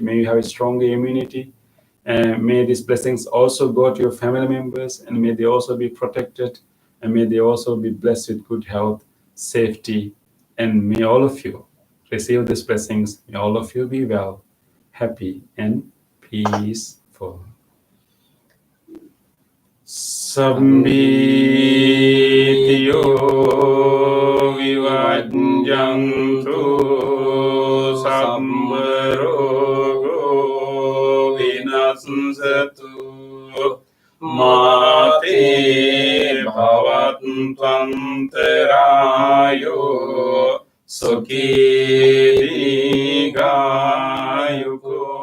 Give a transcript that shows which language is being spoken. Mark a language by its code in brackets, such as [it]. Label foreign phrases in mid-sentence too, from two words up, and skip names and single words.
[en] May you have a stronger immunity. May these blessings also go to your family members, and may they also be protected, and may they also be blessed with good health, safety, and may all of you receive these blessings. May all of you be well, happy, and peaceful. [pi] Sambhitiyo vivajjantu sabbarogo vinasatu mate bhavantantarayo sukhi digayuko